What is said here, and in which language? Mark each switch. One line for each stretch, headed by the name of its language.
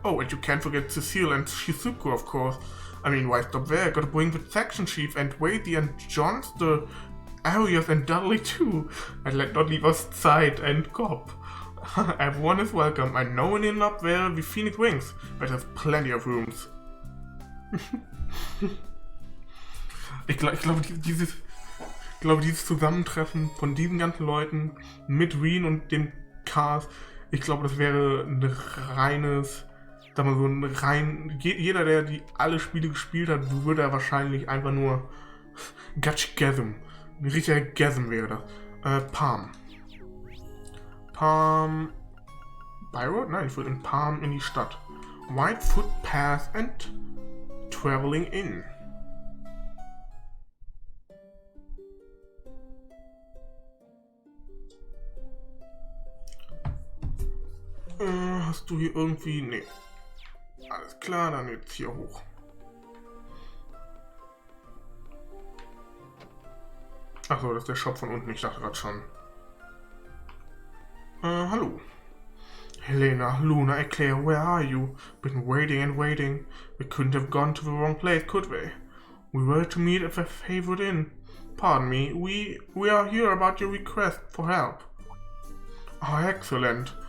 English: Oh, and you can't forget Cecile and Shizuku, of course. I mean, why stop there? Gotta bring the section chief and Wadey and Johnster, Arias and Dudley too. And let not leave us Side and Cobb. Everyone is welcome. I know one in up there the Phoenix Wings, but there's plenty of rooms.
German: Ich glaube, dieses Zusammentreffen von diesen ganzen Leuten mit Reen und dem Cast, ich glaube, das wäre ein reines, sag mal so ein rein, jeder, der die alle Spiele gespielt hat, würde er wahrscheinlich einfach nur Gasm, ein richtiger Gasm wäre das. Palm. Byroad? Nein, ich würde in Palm in die Stadt. White Footpath and Traveling In. Hast du hier irgendwie... Nee. Alles klar, dann jetzt hier hoch. Achso, das ist der Shop von unten, ich dachte gerade schon. Hallo.
English: Helena, Luna, Eclair, where are you? Been waiting and waiting. We couldn't have gone to the wrong place, could we? We were to meet at the favorite inn. Pardon me, we are here about your request for help. Oh, excellent.